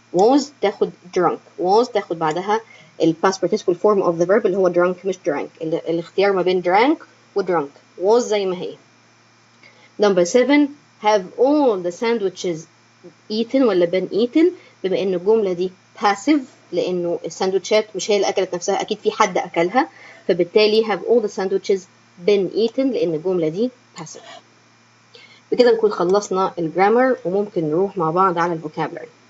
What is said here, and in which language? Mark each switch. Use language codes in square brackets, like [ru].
[ar] was تاخد drunk. was تاخد بعدها ال [en] past participle form of the verb [ar] اللي هو drunk مش drank. الاختيار ما بين drank و drunk. was زي ما هي. [en] Number 7. Have all the sandwiches eaten [ar] ولا [en] been eaten. [ar] بما ان الجملة دي passive لانه الساندوتشات مش هي اللي اكلت نفسها اكيد في حد اكلها فبالتالي [en] have all the sandwiches been eaten [ar] لان الجملة دي passive. بكده نكون خلصنا الجرامر وممكن نروح مع بعض على الفوكابلري.